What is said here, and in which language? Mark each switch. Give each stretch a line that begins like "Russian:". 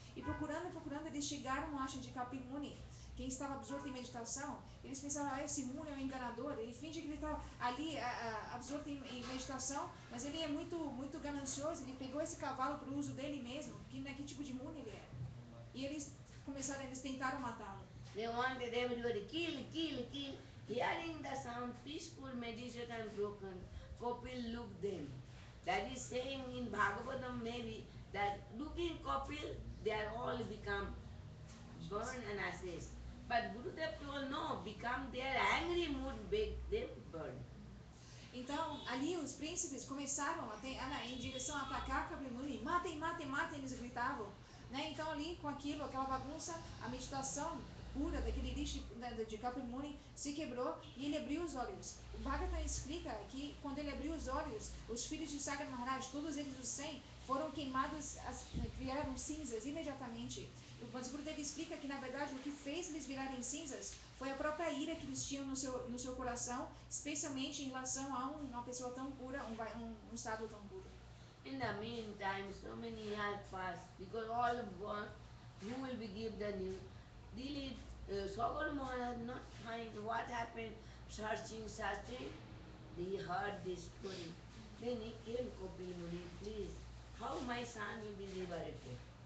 Portuguese: E procurando, eles chegaram no ashram de Kapil Muni. Quem estava absorto em meditação, eles pensaram, esse Muni é um enganador, ele finge que ele está ali absorto em meditação, mas ele é muito ganancioso, ele pegou esse cavalo para o uso dele mesmo, que tipo de Muni ele é. E eles tentaram matá-lo.
English: They wanted everybody kill. Hearing the sound, peaceful meditation broken, Kopil looked them. That is saying in Bhagavatam maybe that looking Kopil, they are all become burned and ashes. But Gurudev told no, become their angry mood, make them burn.
Portuguese: Então, ali os príncipes começaram em direção a atacar Kapil Muni. Matem, eles gritavam. Né? Então, ali, com aquela bagunça, a meditação pura daquele lixo de Kapil Muni se quebrou e ele abriu os olhos. O Bhagavatam explica que quando ele abriu os olhos, os filhos de Sagar Maharaj, todos eles os 100, foram queimados, viraram cinzas imediatamente. O Gurudev explica que, na verdade, o que fez eles virarem cinzas foi a própria ira que eles tinham no seu coração, especialmente em relação a uma pessoa tão pura, um estado tão puro.
English: In the meantime, so many years passed, because all want, who will be give the news? Dilip, Sagar Maharaj not find what happened, searching, he heard this story. Then he came, Kopil Muni, please, how my son will be liberated?